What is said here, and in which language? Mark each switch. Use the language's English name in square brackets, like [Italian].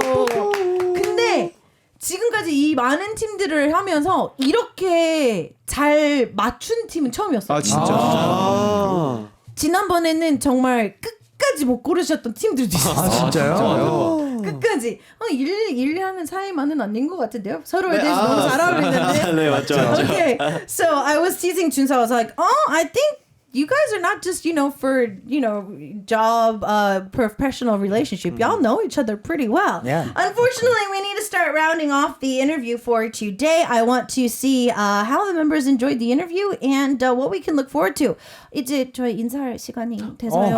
[Korean] 근데 지금까지 이 많은 팀들을 하면서 이렇게 잘 맞춘 팀은 처음이었어요. 아 진짜. 지난번에는 정말 끝까지 못 고르셨던 팀들도 있었어요. 진짜요? 끝까지. 일하는 사이만은 아닌 것 같은데요? 서로에 대해서 너무 잘 어울리는데. 네, 맞죠. [English] Okay, so I was teasing 준서. I was like, I think you guys are not just, for, job, professional relationship. Y'all know each other pretty well. Yeah. Unfortunately, we need to start rounding off the interview for today. I want to see how the members enjoyed the interview and what we can look forward to. [Korean] 이제 저희 인사할 시간이 돼서요.